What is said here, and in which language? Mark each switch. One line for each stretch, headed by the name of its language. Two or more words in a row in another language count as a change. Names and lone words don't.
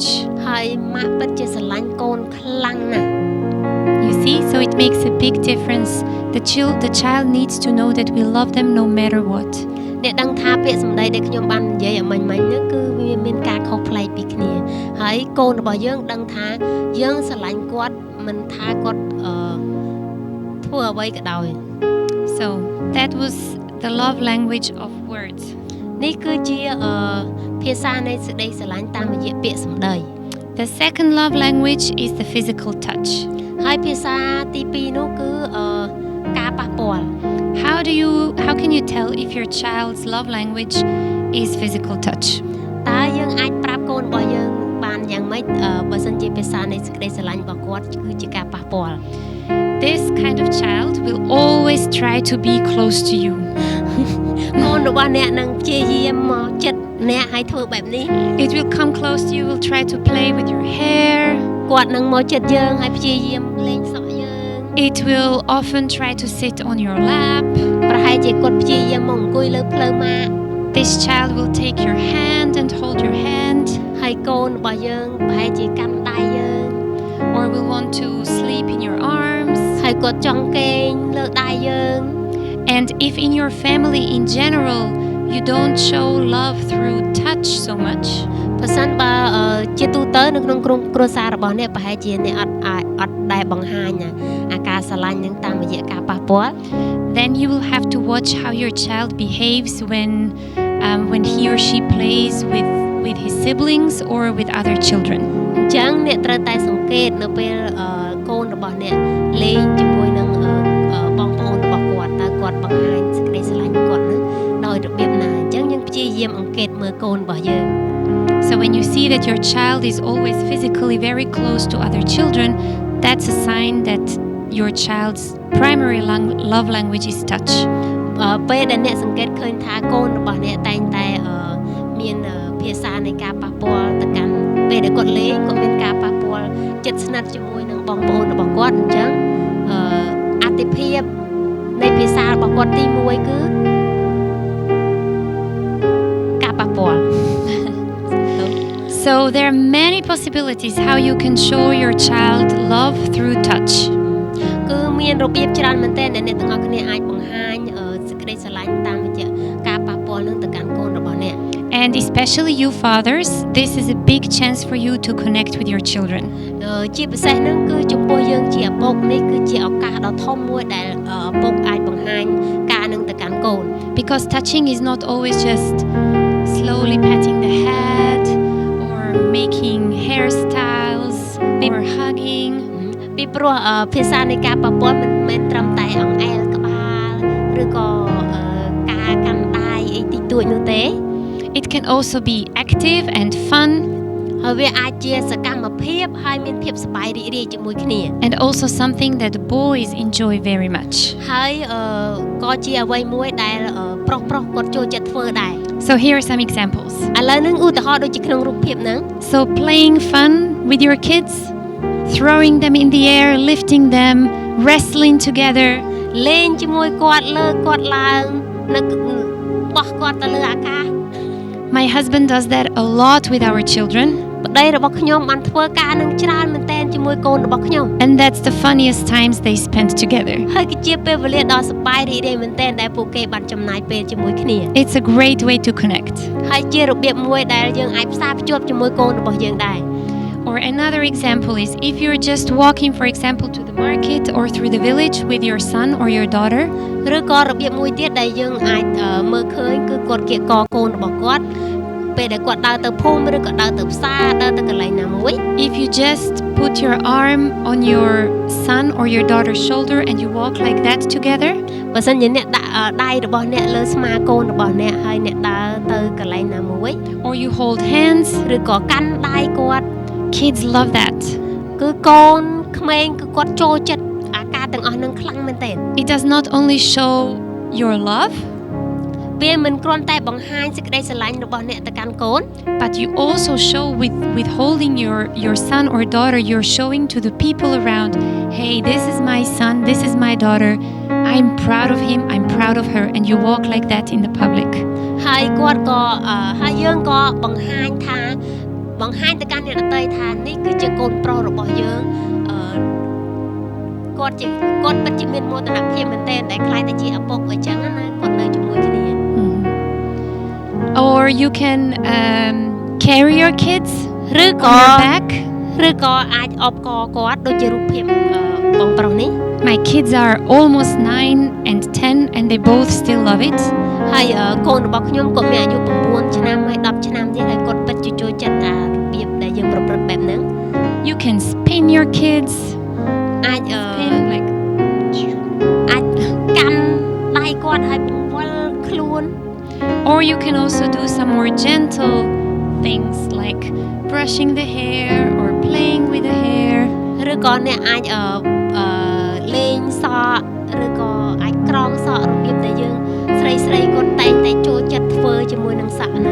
Khmer: ហើយម៉ាក់ពិតជាស្រឡាញ់កូនខ្លាំងណាស់
English: You see so it makes a big difference the child needs to know that we love them no matter what
Khmer: អ្នកដឹងថាពាក្យសម្ដីដែលខ្ញុំបាននិយាយឲ្យមិញហ្នឹងគឺវាមានការខុសប្លែកពីគ្នាហើយកូនរបស់យើងដឹងថាយើងស្រឡាញ់គាត់មិនថាគាត់ធ្វើអ្វីក៏ដោយ
English: So that was the love language of words
Khmer: នេះគឺជាភាសានៃសេចក្តីស្រឡាញ់តាមរយៈពាក្យសម្ដី
English: The second love language is the physical touch
Khmer: ហើយភាសាទី2នោះគឺការប៉ះពាល់
English: How can you tell if your child's love language is physical touch
Khmer: តើយើងអាចប្រាប់កូនរបស់យើងបានយ៉ាងម៉េចបើសិនជាភាសានៃសេចក្តីស្រឡាញ់របស់គាត់គឺជាការប៉ះពាល់
English: This kind of child will always try to be close to you
Khmer: កូនរបស់អ្នកនឹងព្យាយាមមកចិត្តអ្នកឲ្យធ្វើបែបនេះ
English: It will come close to you will try to play with your hair
Khmer: គាត់នឹងមកចិត្តយើងឲ្យព្យាយាមលេងសក់យើង
English: It will often try to sit on your lap
Khmer: ប្រហែលជាគាត់ព្យាយាមមកអង្គុយលើភ្លៅម៉ាក់
English: This child will take your hand and hold your hand
Khmer: ហើយកូនរបស់យើងប្រហែលជាកាន់ដៃយើង
English: or will want to sleep in your arms
Khmer: ហើយគាត់ចង់គេងលើដៃយើង
English: And if in your family in general you don't show love through touch so much
Khmer: បើសិនបើជាទូទៅនៅក្នុងក្រុមគ្រួសាររបស់អ្នកប្រហែលជាអ្នកអត់ដែលបង្ហាញអាការស្រឡាញ់នឹងតាមរយៈការប៉ះពាល់
English: Then you will have to watch how your child behaves when he or she plays with his siblings or with other children
Khmer: អញ្ចឹងអ្នកត្រូវតែសង្កេតនៅពេលកូនរបស់អ្នកលេងជាមួយនឹងបងប្អូនរបស់គាត់តើគាត់បង្ហាញសេចក្តីស្រឡាញ់គាត់នឹងដោយរបៀបណាអញ្ចឹងយើងព្យាយាមអង្កេតមើលកូនរបស់យើង
English: So when you see that your child is always physically very close to other children, that's a sign that your child's primary love language is touch.
Khmer: ពេលដែលអ្នកសង្កេតឃើញថាកូនរបស់អ្នកតែងតែមានភាសានៃការប៉ះពាល់ទៅកាន់ពេលដែលគាត់លេងគាត់មានការប៉ះពាល់ចិត្តស្និទ្ធជាមួយនឹងបងប្អូនរបស់គាត់អញ្ចឹងអតិភិបនៃភាសារបស់គាត់ទី1គឺការប៉ះពាល់
English: So there are many possibilities how you can show your child love through touch.
Khmer: គឺមានរបៀបច្រើនមែនទែនដែលអ្នកទាំងអស់គ្នាអាចបង្ហាញសេចក្តីស្រឡាញ់តាមរយៈការប៉ះពាល់នឹងទៅកាន់កូនរបស់អ្នក
English: And especially you fathers, this is a big chance for you to connect with your children.
Khmer: ជាពិសេសហ្នឹងគឺចំពោះយើងជាឪពុកនេះគឺជាឱកាសដ៏ធំមួយដែលឪពុកអាចបង្ហាញការនឹងទៅកាន់កូន
English: Because touching is not always just slowly patting the head or making hairstyles or hugging.
Khmer: ពីព្រោះភាសានៃការប៉ះពាល់មិនមែនត្រឹមតែអង្អែលក្បាលឬក៏ការកាន់ដៃអីតិចតួចនោះទេ
English: It can also be active and fun.
Khmer: ហើយវាអាចជាសកម្មភាពហើយមានភាពសប្បាយរីករាយជាមួយគ្នា
English: And also something that boys enjoy very much.
Khmer: ហើយក៏ជាអ្វីមួយដែលប្រុសគាត់ចូលចិត្តធ្វើដែរ
English: So here are some examples.
Khmer: ឥឡូវនឹងឧទាហរណ៍ដូចជាក្នុងរូបភាពហ្នឹង
English: So playing fun with your kids, throwing them in the air, lifting them, wrestling together.
Khmer: លេងជាមួយគាត់លើគាត់ឡើងនឹកបោះគាត់ទៅលើអាកាស
English: My husband does that a lot with our children.
Khmer: ប្ប្តីរបស់ខ្ញុំបានធ្វើការនឹងច្រើនមែនទែនជាមួយកូនរបស់ខ្ញុំ
English: And that's the funniest times they spent together.
Khmer: ហើយគឺជាពេលវេលាដ៏សប្បាយរីករាយមែនទែនដែលពួកគេបានចំណាយពេលជាមួយគ្នា
English: It's a great way to connect.
Khmer: ហើយជារបៀបមួយដែលយើងអាចផ្សារភ្ជាប់ជាមួយកូនរបស់យើងដែរ
English: Or another example is if you're just walking, for example, to the market or through the village with your son or your daughter.
Khmer: ឬក៏របៀបមួយទៀតដែលយើងអាចមើលឃើញគឺគាត់គៀកកកូនរបស់គាត់ពេលដែលគាត់ដើរទៅភូមិឬក៏ដើរទៅផ្សារដើរទៅកន្លែងណាមួយ
English: If you just put your arm on your son or your daughter's shoulder and you walk like that together.
Khmer: បើសិនជាអ្នកដាក់ដៃរបស់អ្នកលើស្មាកូនរបស់អ្នកហើយអ្នកដើរទៅកន្លែងណាមួយ
English: Or you hold hands.
Khmer: ឬក៏កាន់ដៃគាត់
English: Kids love that.
Khmer: គឺកូនក្មេងគឺគាត់ចូលចិត្តអាការទាំងអស់នឹងខ្លាំងមែនទែន
English: It does not only show your love,
Khmer: វាមិនគ្រាន់តែបង្ហាញសេចក្តីស្រឡាញ់របស់អ្នកទៅកាន់កូន
English: but you also show with holding your son or daughter, you're showing to the people around, hey, this is my son, this is my daughter, I'm proud of him, I'm proud of her, and you walk like that in the public.
Khmer: ហើយគាត់ក៏ហើយយើងក៏បង្ហាញទៅកាន់អ្នកដទៃថានេះគឺជាកូនប្រុសរបស់យើងគាត់ពិតជាមានមោទនភាពមែនទែនដែលខ្លាចតែជាឪពុកអញ្ចឹងណាគាត់នៅជាមួយគ្នា
English: Or you can carry your kids
Khmer: ឬ
English: on
Khmer: ក៏
English: your back.
Khmer: ឬក៏អាចអបកគាត់ដូចជារូបភាពបងប្រុសនេះ
English: My kids are almost 9 and 10 and they both still love it.
Khmer: ហើយកូនរបស់ខ្ញុំគាត់មានអាយុ9ឆ្នាំហើយ10ឆ្នាំទៀតហើយគាត់ពិតជាចូលចិត្តអារបៀបដែលយើងប្រព្រឹត្តបែបហ្នឹង
English: You can spin your kids.
Khmer: អាច
English: Spin like
Khmer: អាចកាន់ដៃគាត់ហើយបង្វិលខ្លួន
English: Or you can also do some more gentle things like brushing the hair or playing with the hair.
Khmer: ឬក៏អ្នកអាចលេងសក់ឬក៏អាចក្រងសក់របៀបដែលយើងស្រីគាត់តែងតែចូលចិត្តធ្វើជាមួយនឹងសក់ហ្នឹង